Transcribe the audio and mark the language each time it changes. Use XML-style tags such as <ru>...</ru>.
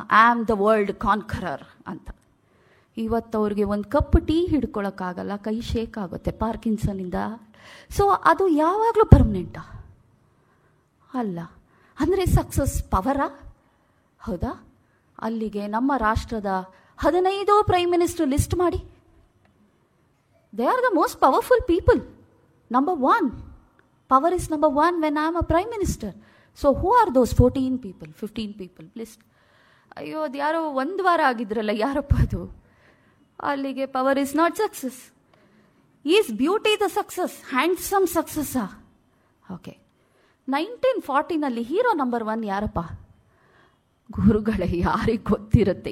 <en>I am the world conqueror</en> <kn>ಅಂತ. ಇವತ್ತು ಅವ್ರಿಗೆ ಒಂದು ಕಪ್ ಟೀ ಹಿಡ್ಕೊಳಕ್ಕಾಗಲ್ಲ, ಕೈ ಶೇಕ್ ಆಗುತ್ತೆ ಪಾರ್ಕಿನ್ಸನ್ನಿಂದ. ಸೊ ಅದು ಯಾವಾಗಲೂ ಪರ್ಮನೆಂಟಾ? ಅಲ್ಲ. ಅಂದರೆ ಸಕ್ಸಸ್ ಪವರಾ? ಹೌದಾ? ಅಲ್ಲಿಗೆ ನಮ್ಮ ರಾಷ್ಟ್ರದ 15 ಪ್ರೈಮ್ ಮಿನಿಸ್ಟರ್ ಲಿಸ್ಟ್ ಮಾಡಿ.</kn> <en>They are the most powerful people. Number 1. Power is number 1 when I am a prime minister. So who are those 14 people, 15 people? List.</en> <kn>ಅಯ್ಯೋ, ಅದು ಯಾರೋ ಒಂದು ವಾರ ಆಗಿದ್ರಲ್ಲ, ಯಾರಪ್ಪ ಅದು?</kn> <en>ಅಲ್ಲಿಗೆ power is not success. Is beauty the success?</en> <kn>Handsome ಸಕ್ಸಸ್ಸಾ? Okay, 1940 hero number 1 ಯಾರಪ್ಪ? ಗುರುಗಳೇ, ಯಾರಿಗೆ ಗೊತ್ತಿರುತ್ತೆ?</kn>